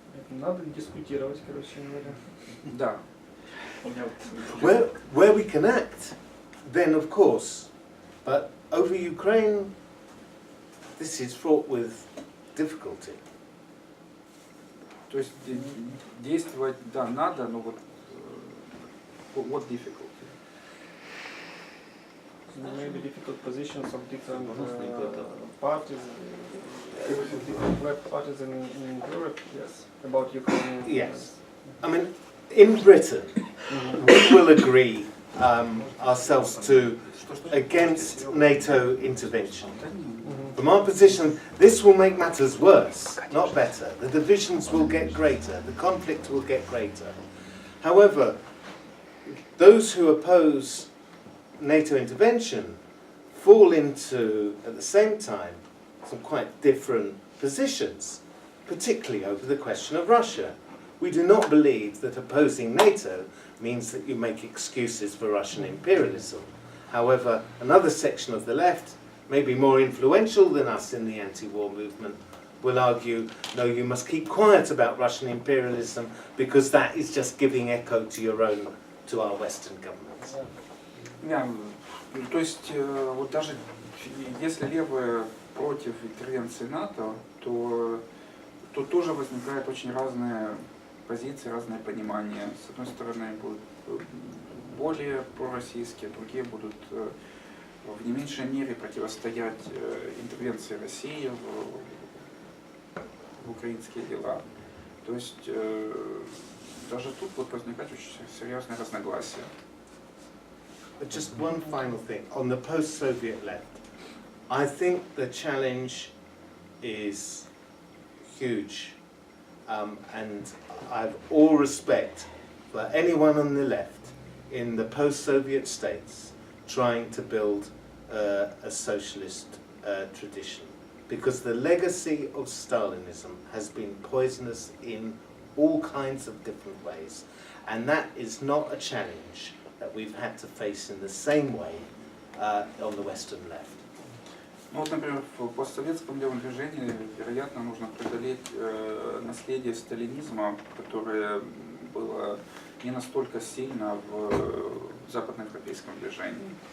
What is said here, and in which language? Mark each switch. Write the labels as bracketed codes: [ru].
[ru] Надо дискутировать, короче говоря. да. [en] Where we can act, then of course, but over Ukraine, this is fraught with difficulty. [ru] То есть действовать, да, надо, но вот [en] what difficulty? Maybe difficult positions of different parties, different left parties in Europe, yes, about Ukraine. Yes. I mean, in Britain, we will agree ourselves to against NATO intervention. From our position, this will make matters worse, not better. The divisions will get greater, the conflict will get greater. However, those who oppose NATO intervention fall into, at the same time, some quite different positions, particularly over the question of Russia. We do not believe that opposing NATO means that you make excuses for Russian imperialism. However, another section of the left, maybe more influential than us in the anti-war movement, will argue, no, you must keep quiet about Russian imperialism because that is just giving echo to your own, to our Western governments. [ru] Да, то есть вот даже если левые против интервенции НАТО, то тоже возникают очень разные позиции, разное понимание. С одной стороны будут более пророссийские, другие будут в не меньшей мере противостоять интервенции России в украинские дела. То есть даже тут вот возникают очень серьезные разногласия. [en] But just one final thing, on the post-Soviet left, I think the challenge is huge, and I have all respect for anyone on the left in the post-Soviet states trying to build a socialist tradition, because the legacy of Stalinism has been poisonous in all kinds of different ways, and that is not a challenge that we've had to face in the same way on the Western left. [ru] Ну вот, например, в постсоветском левом движении, вероятно, нужно преодолеть наследие сталинизма, которое было не настолько сильно в западноевропейском движении.